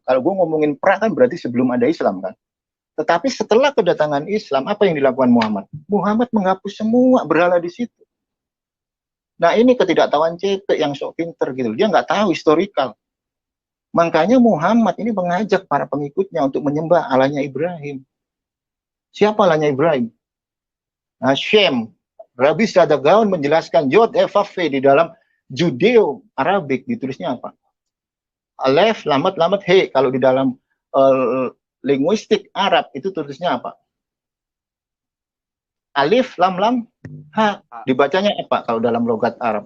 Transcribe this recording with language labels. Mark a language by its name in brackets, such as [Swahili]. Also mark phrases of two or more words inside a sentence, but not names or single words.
[Indonesian] Kalau gue ngomongin kan berarti sebelum ada Islam kan. Tetapi setelah kedatangan Islam, apa yang dilakukan Muhammad? Muhammad menghapus semua berhala di situ. Nah ini ketidaktahuan CP yang sok pinter gitu. Dia nggak tahu historikal. Makanya Muhammad ini mengajak para pengikutnya untuk menyembah Allahnya Ibrahim. Siapa Allahnya Ibrahim? Hashem. Rabbi Sadagaun menjelaskan Yod Evafe di dalam Judeo-Arabik ditulisnya apa? [Hebrew] אלף, למד, הא. [Indonesian] Kalau di dalam linguistik Arab itu tulisnya apa? [Arabic] ألف، لام، ها. [Indonesian] Dibacanya apa kalau dalam logat Arab?